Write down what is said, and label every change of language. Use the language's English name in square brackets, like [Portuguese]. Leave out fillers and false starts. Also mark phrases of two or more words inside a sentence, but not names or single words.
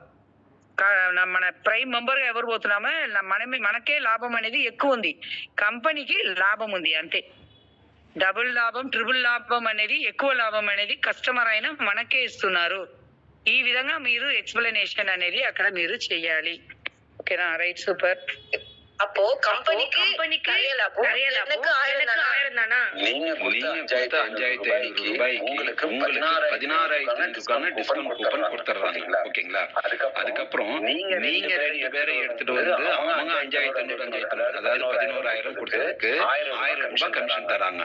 [Telugu] మన ప్రైమ్ మెంబర్ గా ఎవరు పోతున్నామో మనకే లాభం అనేది ఎక్కువ ఉంది, కంపెనీకి లాభం ఉంది అంతే. డబుల్ లాభం ట్రిపుల్ లాభం అనేది ఎక్కువ లాభం అనేది కస్టమర్ అయినా మనకే ఇస్తున్నారు. ఈ విధంగా మీరు ఎక్స్ప్లెనేషన్ అనేది అక్కడ మీరు చెయ్యాలి. ఓకేనా? రైట్, సూపర్. [Tamil] அப்போ கம்பெனிக்கு நிறைய லாபம், எனக்கு 1000 தானா? நீங்க கொடுத்த 5500 ரூபாய்க்கு உங்களுக்கு 16,500 டிஸ்கவுண்ட் கூப்பன் கொடுத்துறாங்க. ஓகேங்களா? அதுக்கப்புறம் நீங்க 2 பேரை எடுத்துட்டு வந்து அவங்க 5,500 அதாவது 11,000 கொடுத்ததுக்கு 1,000 ரூபாய் கமிஷன் தராங்க.